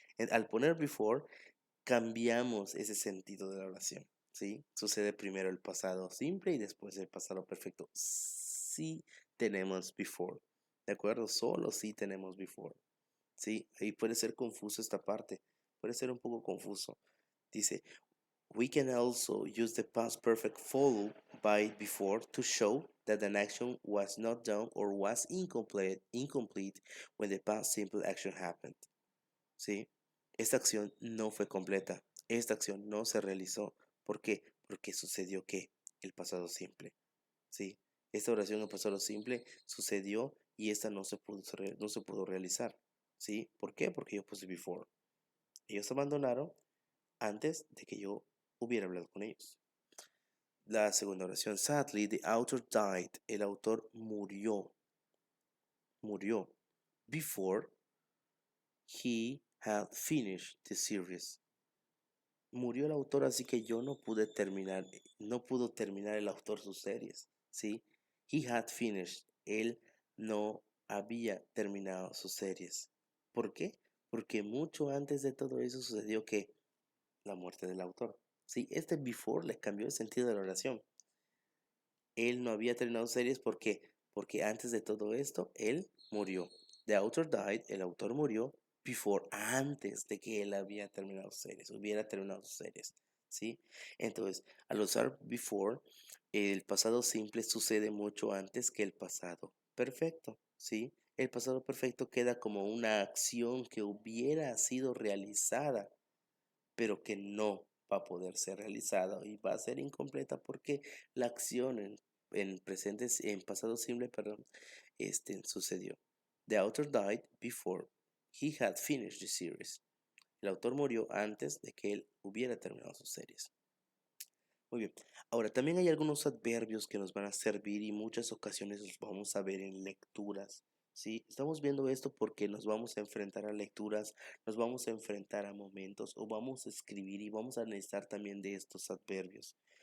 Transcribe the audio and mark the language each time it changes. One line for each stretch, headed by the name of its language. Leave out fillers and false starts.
Spanish: Al poner before, cambiamos ese sentido de la oración, ¿sí? Sucede primero el pasado simple y después el pasado perfecto. Sí tenemos before, ¿de acuerdo? Solo sí tenemos before, ¿sí? Ahí puede ser confuso esta parte, puede ser un poco confuso.
English: Dice, we can also use the past perfect followed by before to show that an action was not done or was incomplete when the past simple action happened.
Spanish: ¿Sí? Esta acción no fue completa. Esta acción no se realizó. ¿Por qué? Porque sucedió que el pasado simple. ¿Sí? Esta oración en pasado simple sucedió y esta no se pudo realizar. ¿Sí? ¿Por qué? Porque yo puse before. Ellos abandonaron antes de que yo hubiera hablado con ellos. La segunda oración,
English: sadly, the author died.
Spanish: El autor murió. Murió.
English: Before he had finished the series.
Spanish: Murió el autor, así que yo no pude terminar, no pudo terminar el autor sus series, ¿sí?
English: He had finished.
Spanish: Él no había terminado sus series. ¿Por qué? Porque mucho antes de todo eso sucedió que la muerte del autor. Sí, este before le cambió el sentido de la oración. Él no había terminado series porque antes de todo esto, él murió.
English: The author died,
Spanish: el autor murió before, antes de que él había terminado series, hubiera terminado sus series. ¿Sí? Entonces, al usar before, el pasado simple sucede mucho antes que el pasado perfecto. ¿Sí? El pasado perfecto queda como una acción que hubiera sido realizada, pero que no va a poder ser realizada y va a ser incompleta porque la acción en presente, en pasado simple, perdón, sucedió.
English: The author died before he had finished the series.
Spanish: El autor murió antes de que él hubiera terminado sus series. Muy bien. Ahora, también hay algunos adverbios que nos van a servir y muchas ocasiones los vamos a ver en lecturas. ¿Sí? Estamos viendo esto porque nos vamos a enfrentar a lecturas, nos vamos a enfrentar a momentos o vamos a escribir y vamos a necesitar también de estos adverbios.